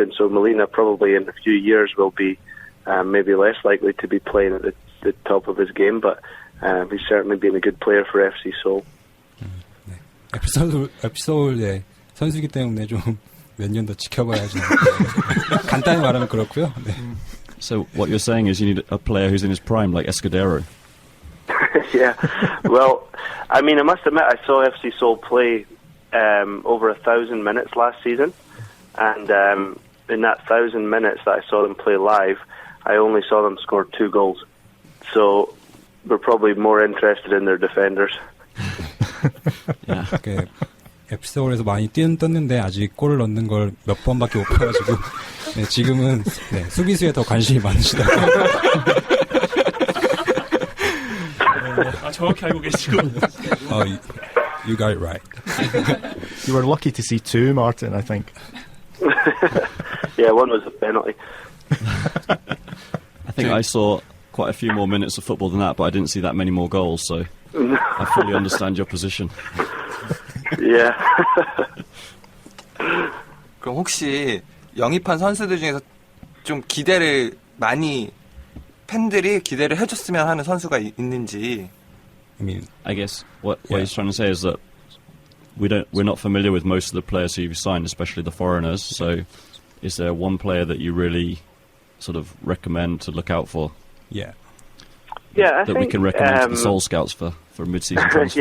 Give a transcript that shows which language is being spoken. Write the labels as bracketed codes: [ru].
[en] And so Molina probably in a few years will be maybe less likely to be playing at the top of his game. But he's certainly been a good player for FC Seoul. [ko] FC 서울 선수이기 때문에 좀 몇 년 더 지켜봐야지. 간단히 말하면 그렇고요. [en] So what you're saying is you need a player who's in his prime, like Escudero. Yeah. Well, I mean, I must admit, I saw FC Seoul play over 1,000 minutes last season, and in that 1,000 minutes that I saw them play live, I only saw them score 2 goals. So we're probably more interested in their defenders. [ko] 그 FC 서울에서 많이 뛰었는데 아직 골을 넣는 걸 몇 번밖에 못 봐가지고 네, 지금은 네, 수비수에 더 관심이 많으시다고. 아, 정확히 알고 계시고. [en] You got it right. You were lucky to see 2, Martin, I think. Yeah, one was a penalty. I think I saw quite a few more minutes of football than that, but I didn't see that many more goals, so I fully understand your position. Yeah. [ko] 그럼 혹시 영입한 선수들 중에서 좀 기대를 많이 팬들이 기대를 해줬으면 하는 선수가 있는지. [en] I mean, I guess what he's trying to say is that we're not familiar with most of the players who you've signed, especially the foreigners. So, is there one player that you really sort of recommend to look out for? yeah. Yeah, I that think we can recommend to the Seoul Scouts for mid-season transfer.